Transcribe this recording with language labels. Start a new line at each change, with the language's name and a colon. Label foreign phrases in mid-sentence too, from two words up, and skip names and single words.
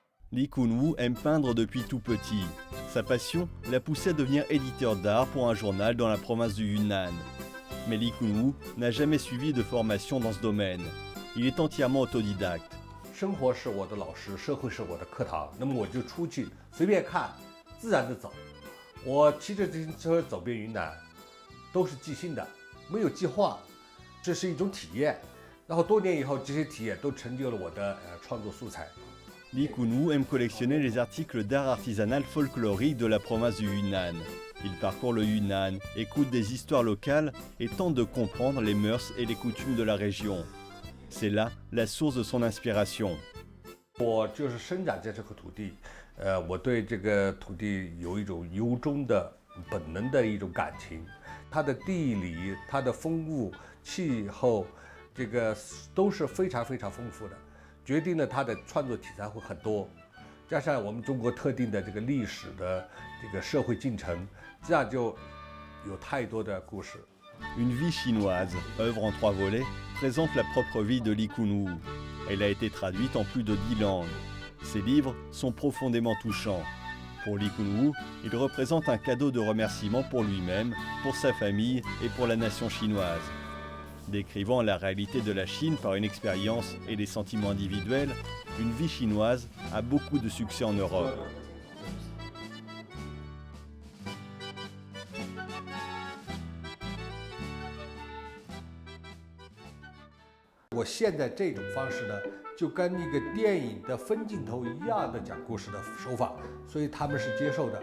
French: Li Kunwu aime peindre depuis tout petit. Sa passion l'a poussé à devenir éditeur d'art pour un journal dans la province du Yunnan. Mais Li Kunwu n'a jamais suivi de formation dans ce domaine. Il est entièrement autodidacte.
Chinese: 生活是我的老师，社会是我的课堂，那么我就出去随便看，自然的走。我骑着自行车走遍云南，都是即兴的，没有计划，这是一种体验。然后多年以后，这些体验都成就了我的创作素材。
French: Li Kunwu aime collectionner les articles d'art artisanal folklorique de la province du Yunnan. Il parcourt le Yunnan, écoute des histoires locales et tente de comprendre les mœurs et les coutumes de la région. C'est là la source de son inspiration.
Chinese: 我就是生长在这个土地，我对这个土地有一种由衷的本能的一种感情。它的地理、它的风物、气候，这个都是非常非常丰富的。决定了他的创作题材会很多，加上我们中国特定的这个历史的这个社会进程，这样就有太多的故事。
French: Une vie chinoise, œuvre en 3 volets, présente la propre vie de Li Kunwu. Elle a été traduite en plus de 10 langues. Ses livres sont profondément touchants. Pour Li Kunwu, il représente un cadeau de remerciement pour lui-même, pour sa famille et pour la nation chinoise. Décrivant la réalité de la Chine par une expérience et des sentiments individuels, Une vie chinoise a beaucoup de succès en Europe.
Chinese: 我现在这种方式呢，就跟那个电影的分镜头一样的讲故事的手法，所以他们是接受的。